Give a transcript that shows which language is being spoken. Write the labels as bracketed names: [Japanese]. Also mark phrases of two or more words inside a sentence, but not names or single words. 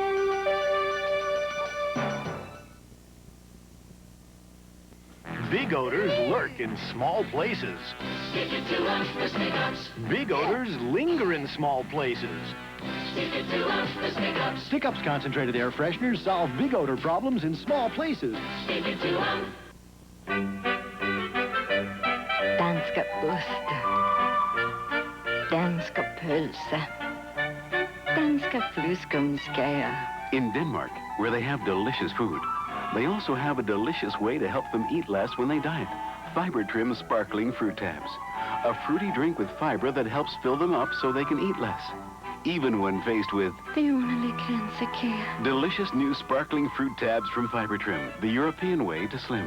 [English] Big odors lurk in small places. Stick it to us, the stick-ups. Big odors linger in small places. Stick it to us, the stick-ups. Stick-Ups concentrated air fresheners solve big odor problems in small places. Stick it to us. [Danish] Danska oster. Danska pølse. Danska flyskumskager. [English] In Denmark, where they have delicious food, they also have a delicious way to help them eat less when they diet. Fiber Trim Sparkling Fruit Tabs. A fruity drink with fiber that helps fill them up so they can eat less, even when faced with delicious new sparkling fruit tabs from Fiber Trim, the European way to slim.